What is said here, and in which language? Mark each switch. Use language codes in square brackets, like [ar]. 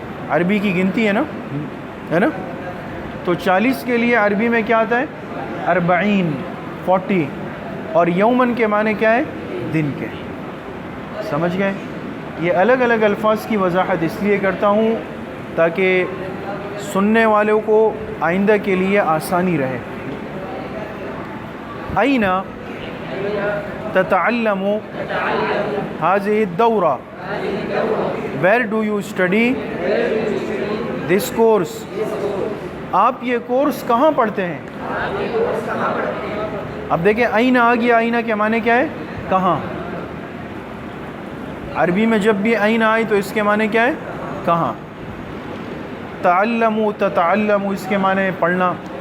[ur] عربی کی گنتی ہے نا, ہے نا؟ تو 40 کے لیے عربی میں کیا آتا ہے؟ 40, 40. اور یومن کے معنی کیا ہے؟ دن کے. سمجھ گئے؟ یہ الگ الگ الفاظ کی وضاحت اس لیے کرتا ہوں تاکہ سننے والوں کو آئندہ کے لیے آسانی رہے. [ar] أين تتعلم هذه الدورة؟ [en] Where do you study this course? [ur] آپ یہ کورس کہاں پڑھتے ہیں؟ اب دیکھیں أين آ گیا. أين کے معنی کیا ہے؟ کہاں. عربی میں جب بھی أين آئی تو اس کے معنی کیا ہے؟ کہاں. تعلموا تتعلموا اس کے معنی پڑھنا.